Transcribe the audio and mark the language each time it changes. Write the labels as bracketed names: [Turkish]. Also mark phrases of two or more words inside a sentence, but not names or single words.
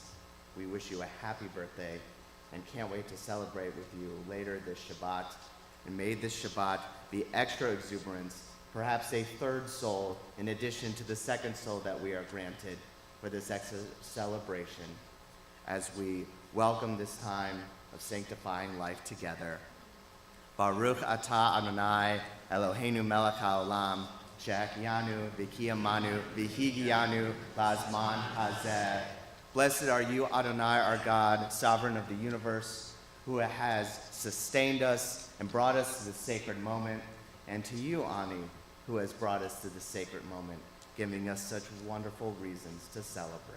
[English] We wish you a happy birthday and can't wait to celebrate with you later this Shabbat. And may this Shabbat be extra exuberance, perhaps a third soul in addition to the second soul that we are granted for this extra celebration as we welcome this time of sanctifying life together. [Hebrew] ברוך אתה אדני אלהינו מלך העולם, שהחינו וקימנו והגיענו בזמן הזה. [English] Blessed are you, Adonai, our God, sovereign of the universe, who has sustained us and brought us to this sacred moment, and to you, Ani, who has brought us to this sacred moment, giving us such wonderful reasons to celebrate.